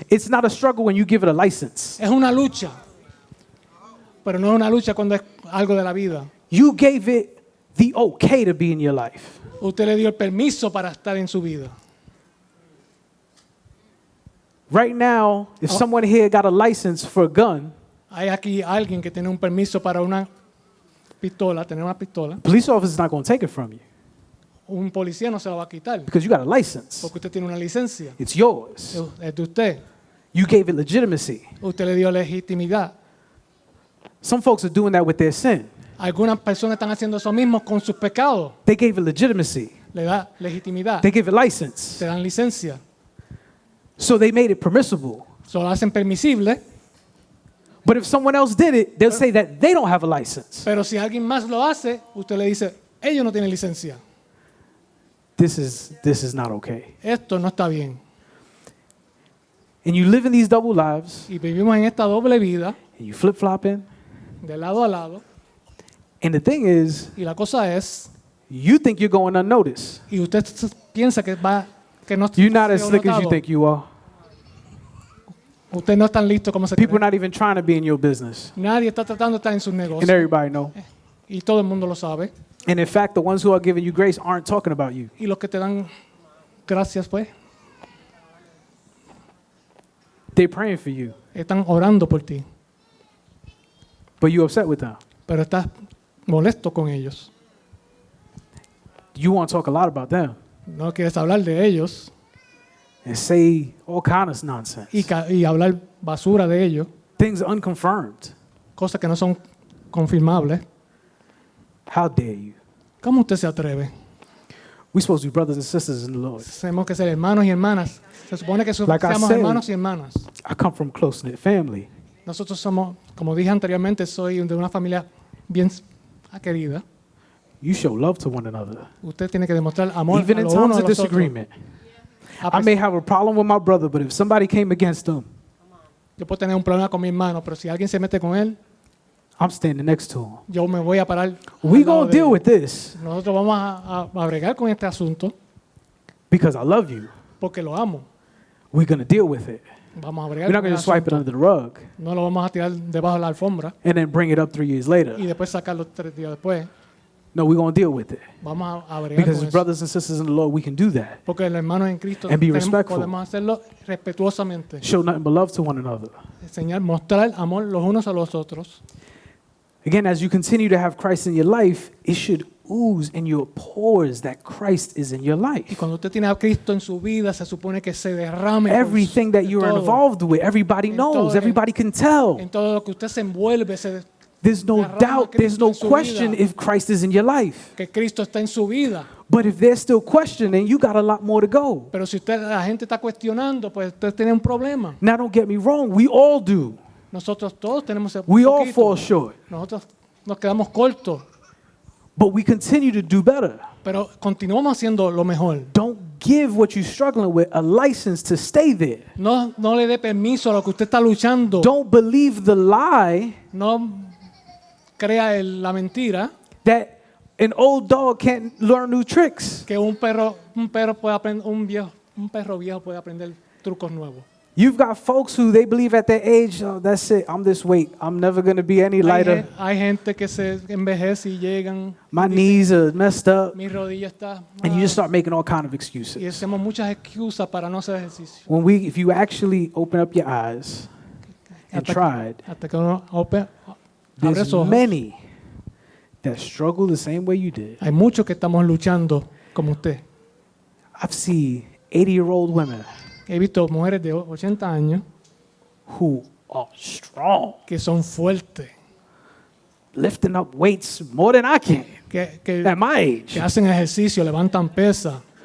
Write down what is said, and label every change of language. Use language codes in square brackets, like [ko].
[en] it's not a struggle when you give it a license. [es] Es una lucha, pero no es una lucha cuando es algo de la vida. [en] You gave it the okay to be in your life. [es] Usted le dio el permiso para estar en su vida. [en] Right now, if someone here got a license for a gun, [es] Hay aquí alguien que tiene un permiso para una pistola, tener una pistola. [en] police officer's not going to take it from you [es] Un policía no se la va a quitar [en] because you got a license. [es] porque usted tiene una licencia. [en] It's yours. [es] Es de usted. [en] You gave it legitimacy. [es] Usted le dio legitimidad. [en] Some folks are doing that with their sin. [es] Algunas personas están haciendo eso mismo con sus pecados. [en] They gave it legitimacy. [es] Le da legitimidad. [en] They give it license. [es] Te dan licencia. [en] So they made it permissible. [es] Lo hacen permisible, [en] But if someone else did it, they'll say that they don't have a license. [es] pero si alguien más lo hace, usted le dice, ellos no tienen licencia. [en] this is not okay. [es] Esto no está bien. [en] And you live in these double lives, [es] Y vivimos en esta doble vida, [en] and you flip-flopping. [es] de lado a lado. [en] And the thing is, [es] Y la cosa es, [en] you think you're going unnoticed. [es] y usted piensa que no [en] You're not as [es] sido [en] slick as you [es] notado. [en] think you are. [es] Usted no es tan listo como se [en] People are [es] cree. [en] not even trying to be in your business. [es] Nadie está tratando de estar en sus [en] And [es] negocios. [en] everybody know. [es] Y todo el mundo lo sabe. [en] And in fact, the ones who are giving you grace aren't talking about you. [es] Y los que te dan gracias, pues, [en] They're praying for you, [es] están orando por ti. [en] but you're upset with them. [es] Pero estás molesto con ellos. [en] You want to talk a lot about them [es] No quieres hablar de ellos [en] and say all kind of nonsense. [es] y hablar basura de ellos, [en] Things unconfirmed. [es] cosas que no son confirmables. [en] How dare you? [es] ¿Cómo usted se atreve? [en] We're supposed to be brothers and sisters in the Lord. [es] Tenemos que ser hermanos y hermanas. Se supone que [en] Like I [es] seamos [en] said. [es] hermanos y hermanas. [en] I come from a close-knit family. [es] Nosotros somos, como dije anteriormente, soy de una familia bien querida. [en] You show love to one another. [es] Usted tiene que demostrar amor [en] Even [es] a [en] in [es] los unos [en] times [es] a [en] of [es] los otros. [en] disagreement. [es] A [en] I may have a problem with my brother, but if somebody came against him, [es] Yo puedo tener un problema con mi hermano, pero si alguien se mete con él, [en] I'm standing next to him. [es] yo me voy a parar. [en] We [es] al lado [en] gonna [es] de [en] deal [es] él. [en] with this [es] Nosotros vamos a bregar con este asunto [en] because I love you. [es] porque lo amo. [en] We're gonna deal with it. [es] Vamos a bregar [en] We're not [es] con el [en] gonna just swipe it [es] asunto. [en] under the rug [es] No lo vamos a tirar debajo de la alfombra [en] and then bring it up 3 years later. [es] y después sacarlo 3 días después. [en] No, we're gonna deal with it [es] Vamos a bregar [en] because [es] con [en] as [es] eso. [en] brothers and sisters in the Lord, we can do that. [es] Porque los hermanos en Cristo [en] And be respectful. [es] podemos hacerlo respetuosamente. [en] Show nothing but love to one another. [es] Enseñar, mostrar amor los unos a los otros. [en] Again, as you continue to have Christ in your life, it should ooze in your pores that Christ is in your [es] Y [en] life. [es] cuando usted tiene a Cristo en su vida, se supone que se derrame por [en] Everything that you're [es] todo. [en] involved with, everybody [es] En [en] knows, [es] todo, [en] everybody can tell. [es] En todo lo que usted se envuelve, [en] There's no [es] derrama [en] doubt, there's [es] Cristo [en] no [es] en su [en] question [es] vida. [en] if Christ is in your life. [es] que Cristo está en su vida. [en] But if they're still questioning, you got a lot more to go. [es] Pero si la gente está cuestionando, pues usted tiene un problema. [en] Now, don't get me wrong, we all do. [es] Nosotros todos tenemos ese [en] We all [es] poquito. [en] fall short, [es] Nosotros nos quedamos cortos, [en] but we continue to do better. [es] pero continuamos haciendo lo mejor. [en] Don't give what you're struggling with a license to stay there. [es] No le dé permiso a lo que usted está luchando. [en] Don't believe the lie [es] No crea la mentira [en] that an old dog can't learn new tricks. [es] que un perro puede aprender, un perro viejo puede aprender trucos nuevos. [en] You've got folks who they believe at their age, oh, that's it, I'm this weight. I'm never going to be any lighter. [es] Hay gente que se envejece y llegan. [en] My [es] y dicen, [en] knees are messed up. [es] mi rodilla está [en] And you [es] mal". [en] just start making all kind of [es] Y [en] excuses. [es] hacemos muchas excusas para no hacer ejercicio. [en] If you actually open up your eyes and tried, [es] Hasta que uno abre [en] there's [es] sus ojos. [en] many that struggle the same way you did. [es] Hay muchos que estamos luchando como usted. [en] I've seen 80-year-old women [es] He visto mujeres de 80 años [en] who are strong, [es] que son fuertes, [en] lifting up weights more than I can [es] que [en] at my age [es] hacen ejercicio, levantan pesa